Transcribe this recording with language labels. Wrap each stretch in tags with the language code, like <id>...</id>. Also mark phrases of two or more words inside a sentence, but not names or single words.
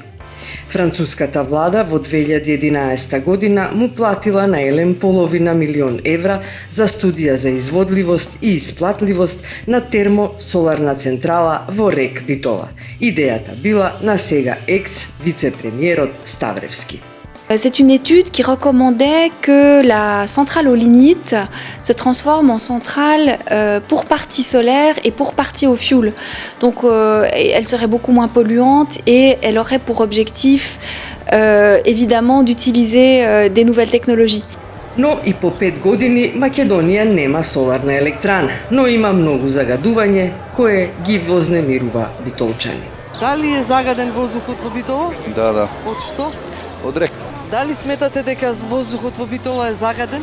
<mk>Француската влада во 2011 година му платила на Елем €500,000 за студија за изводливост и исплатливост на термосоларна централа во Рек Битола. Идејата била на сега екс-вице-премиерот Ставревски.</mk> <fr>C'est une étude qui recommandait que la centrale au lignite se transforme en centrale pour partie solaire et pour partie au fioul. Donc elle serait beaucoup moins polluante et elle aurait pour objectif évidemment d'utiliser des nouvelles technologies.</fr> <mk>Но и по 5 години Македонија нема соларна електрана, но има многу загадување кое ги вознемирува битолчани. Дали е загаден воздухот во Битола? Да. Од што? Од рек. Дали сметате дека воздухот во Битола е загаден?</mk>